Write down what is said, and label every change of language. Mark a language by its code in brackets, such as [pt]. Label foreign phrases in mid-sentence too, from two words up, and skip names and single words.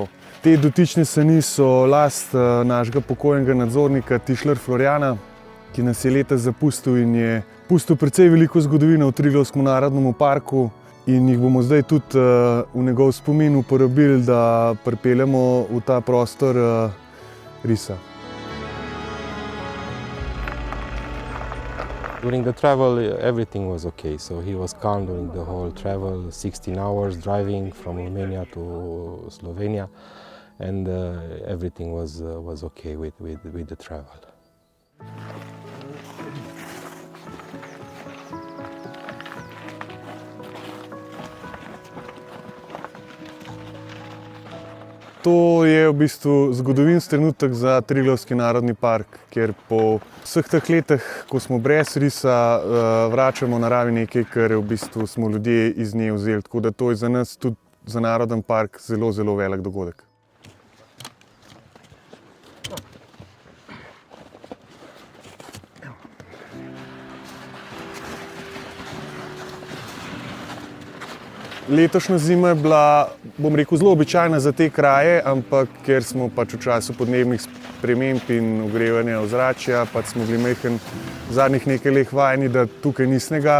[sl] Te dotične sani so last našega pokojnega nadzornika Tišler Florjana, ki nas je letos zapustil in je pustil precej veliko zgodovine v Triglavskem narodnem parku. In jih bomo zdaj tudi v njegov spomin uporabili, da pripeljemo v ta prostor risa. [en] During the travel, everything was okay. So he was calm during the whole travel, 16 hours driving from Romania to Slovenia, and everything was okay with the travel. [sl] To je v bistvu zgodovinski trenutek za Triglavski narodni park, kjer po vseh teh letih, ko smo brez risa, vračamo naravi nekaj, kar v bistvu smo ljudje iz nje vzeli. Tako da to je za nas tudi za narodni park zelo, zelo velik dogodek. Letošnja zima je bila, bom rekel, zelo običajna za te kraje, ampak ker smo pač v času podnebnih sprememb in ogrevanja ozračja, pač smo bili majhen zadnjih nekaj let vajeni, da tukaj ni snega.